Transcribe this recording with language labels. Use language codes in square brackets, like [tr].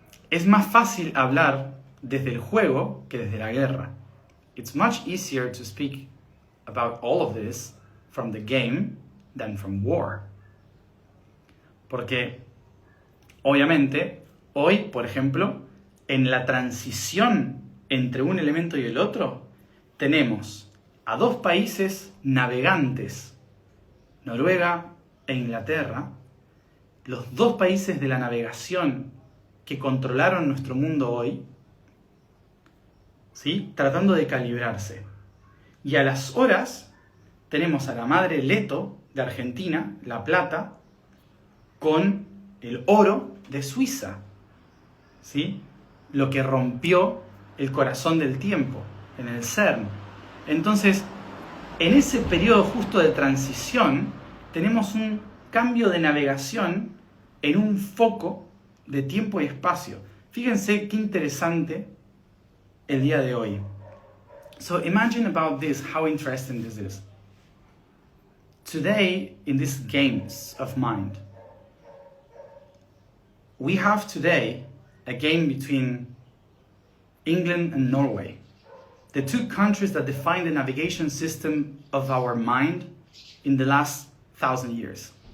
[es] Es más fácil hablar desde el juego que desde la guerra. [en] It's much easier to speak about all of this from the game than from war. [es] Porque, obviamente, hoy, por ejemplo, en la transición entre un elemento y el otro, tenemos a dos países navegantes, Noruega e Inglaterra, los dos países de la navegación que controlaron nuestro mundo hoy, ¿sí? Tratando de calibrarse. Y a las horas tenemos a la madre Leto de Argentina, la plata, con el oro de Suiza, ¿sí? Lo que rompió el corazón del tiempo en el CERN. Entonces, en ese periodo justo de transición, tenemos un cambio de navegación en un foco de tiempo y espacio. Fíjense qué interesante el día de hoy. [en] So imagine about this, how interesting this is. Today, in these games of mind, we have today a game between England and Norway, the two countries that define the navigation system of our mind in the last 1,000 years.